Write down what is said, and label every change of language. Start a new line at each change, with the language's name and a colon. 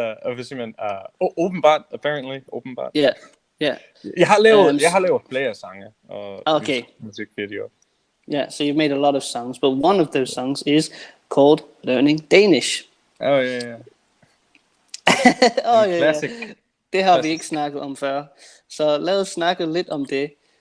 Danish: Og hvis man åbenbart, åbenbart. Yeah. Jeg har lavet flere sange og musikvideoer.
English: Yeah, so you've made a lot of songs, but one of those songs is called Learning Danish. Oh yeah. Classic.
Danish: Det har vi ikke snakket om før. Så lad os snakke lidt om det.